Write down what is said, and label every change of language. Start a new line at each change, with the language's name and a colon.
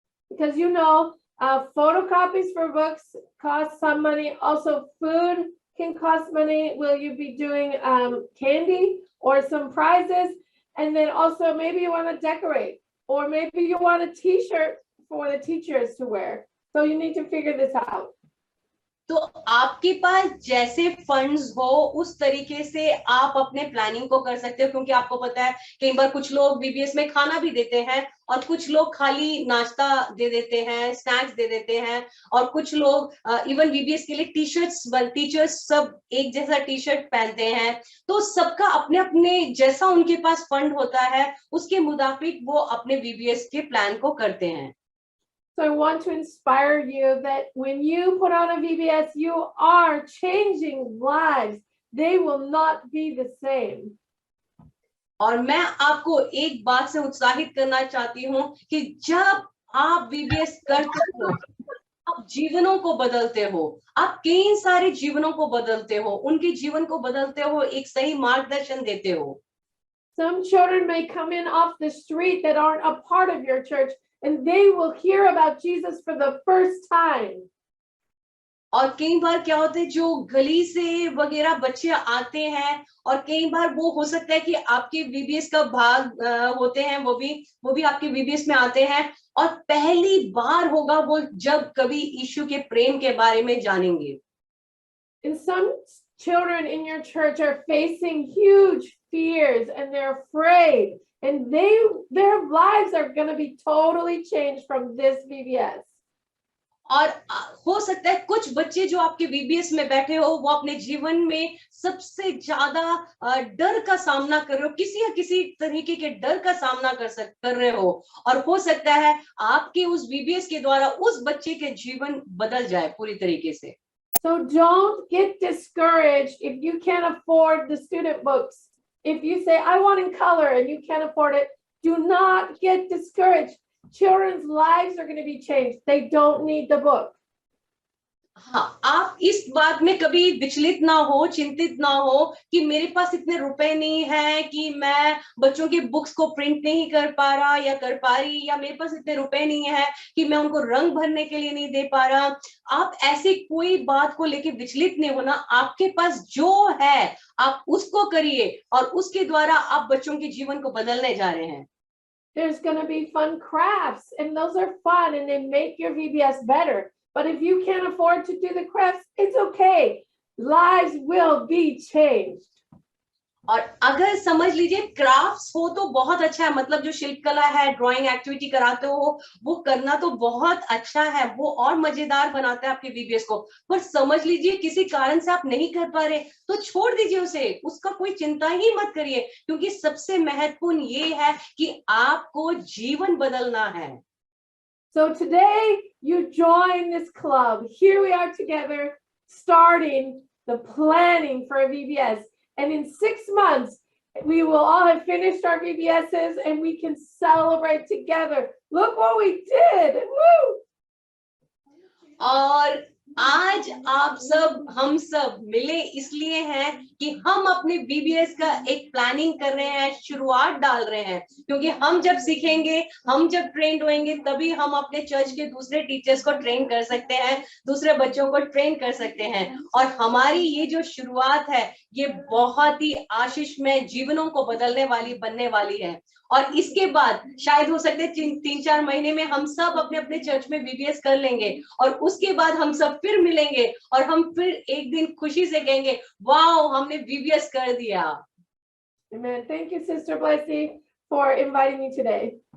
English: Because photocopies for books cost some money. Also, food can cost money. Will you be doing candy or some prizes? And then also maybe you want to decorate, or maybe you want a T-shirt for the teachers to wear. So you need to figure this out.
Hindi: तो आपके पास जैसे funds हो उस तरीके से आप अपने planning को कर सकते हो, क्योंकि आपको पता है कई बार कुछ लोग VBS में खाना भी देते हैं और कुछ लोग खाली नाश्ता दे देते हैं, स्नैक्स दे देते हैं, और कुछ लोग इवन VBS के लिए टीचर्स सब एक जैसा टी-शर्ट पहनते हैं। तो सबका अपने अपने जैसा उनके पास फंड होता है, उसके मुताबिक वो अपने VBS के प्लान को करते हैं।
English: So I want to inspire you that when you put on a VBS, you are changing lives. They will not be the same.
Hindi: और मैं आपको एक बात से उत्साहित करना चाहती हूँ कि जब आप VBS करते हो आप जीवनों को बदलते हो, आप कई सारे जीवनों को बदलते हो, उनके जीवन को बदलते हो, एक सही मार्गदर्शन देते हो।
English: Some children may come in off the street that aren't a part of your church, and they will hear about Jesus for the first time.
Hindi: और कई बार क्या होता है, जो गली से वगैरह बच्चे आते हैं, और कई बार वो हो सकता है कि आपके वीबीएस का भाग होते हैं, वो भी आपके वीबीएस में आते हैं, और पहली बार होगा वो जब कभी यीशु के प्रेम के बारे में जानेंगे।
English: And some children in your church are facing huge fears and they're afraid, and their lives are going to be totally changed from this VBS.
Hindi: और हो सकता है कुछ बच्चे जो आपके वीबीएस में बैठे हो, वो अपने जीवन में सबसे ज्यादा डर का सामना कर रहे हो, किसी या किसी तरीके के डर का सामना कर रहे हो, और हो सकता है आपके उस वीबीएस के द्वारा उस बच्चे के जीवन बदल जाए पूरी तरीके से।
English: So don't get discouraged if you can't afford the student books. If you say, I want in color, and you can't afford it, do not get discouraged. Children's lives are going to be changed. They don't need the book.
Hindi: हाँ, आप इस बात में कभी विचलित ना हो, चिंतित ना हो कि मेरे पास इतने रुपए नहीं है कि मैं बच्चों के बुक्स को प्रिंट नहीं कर पा रहा या कर पा रही, या मेरे पास इतने रुपए नहीं है कि मैं उनको रंग भरने के लिए नहीं दे पा रहा। आप ऐसी कोई बात को लेके विचलित नहीं होना। आपके पास जो है आप उसको करिए, और उसके द्वारा आप बच्चों के जीवन को बदलने जा रहे हैं।
English: There's going to be fun crafts, and those are fun, and they make your VBS better. But if you can't afford to do the crafts, it's okay. Lives will be changed.
Hindi: और अगर समझ लीजिए crafts हो तो बहुत अच्छा है, मतलब जो शिल्पकला है, ड्राइंग एक्टिविटी कराते हो, वो करना तो बहुत अच्छा है, वो और मजेदार बनाता है आपके वीबीएस को। पर समझ लीजिए किसी कारण से आप नहीं कर पा रहे, तो छोड़ दीजिए उसे, उसका कोई चिंता ही मत करिए, क्योंकि सबसे महत्वपूर्ण ये है कि आपको जीवन बदलना है।
English: So today you join this club. Here we are together, starting the planning for a VBS. And in 6 months, we will all have finished our VBSs and we can celebrate together. Look what we did. Woo!
Hindi: और आज आप सब, हम सब मिले इसलिए हैं कि हम अपने बीबीएस का एक प्लानिंग कर रहे हैं, शुरुआत डाल रहे हैं, क्योंकि हम जब सीखेंगे, हम जब ट्रेंड होंगे, तभी हम अपने चर्च के दूसरे टीचर्स को ट्रेन कर सकते हैं, दूसरे बच्चों को ट्रेन कर सकते हैं। और हमारी ये जो शुरुआत है, ये बहुत ही आशीषमय, जीवनों को बदलने वाली बनने वाली है। और इसके बाद शायद हो सकते 3-4 महीने में हम सब अपने अपने चर्च में वीबीएस कर लेंगे, और उसके बाद हम सब फिर मिलेंगे और हम फिर एक दिन खुशी से कहेंगे, वाओ, हमने वीबीएस कर दिया।
English: Amen. Thank you, Sister Blessy, for inviting me today.